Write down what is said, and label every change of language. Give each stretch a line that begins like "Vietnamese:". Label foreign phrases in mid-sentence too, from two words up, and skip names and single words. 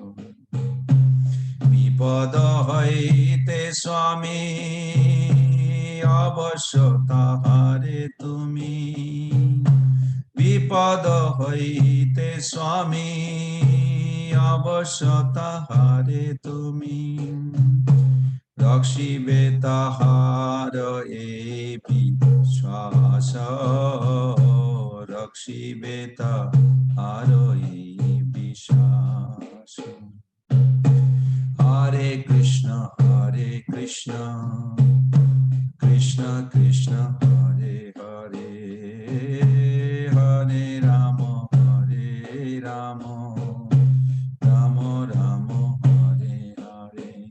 Bangla: বিপদ হইতে স্বামী অবশ্য তাহারে তুমি বিপদ হইতে স্বামী অবশ্য তাহারে তুমি রক্ষিবে তাহার এ বিশ্বাস রক্ষিবে তাহার এই বিশ্বাস
Sanskrit: हरे कृष्ण कृष्ण कृष्ण हरे हरे हरे राम राम राम हरे हरे.